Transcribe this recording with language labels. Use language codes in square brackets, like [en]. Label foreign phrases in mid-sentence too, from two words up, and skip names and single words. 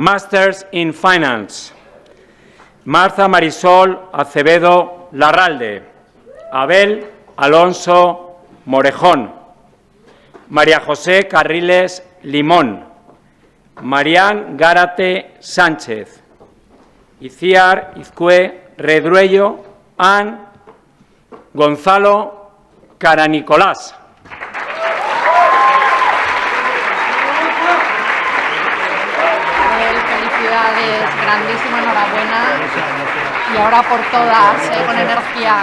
[es] Masters in Finance. Marta Marisol Acevedo Larralde. Abel Alonso Morejón. María José Carriles Limón. Marián Gárate Sánchez. Iciar Izcue Redruello, and Gonzalo Caranicolás. Felicidades, grandísima enhorabuena. Y ahora por todas, con energía.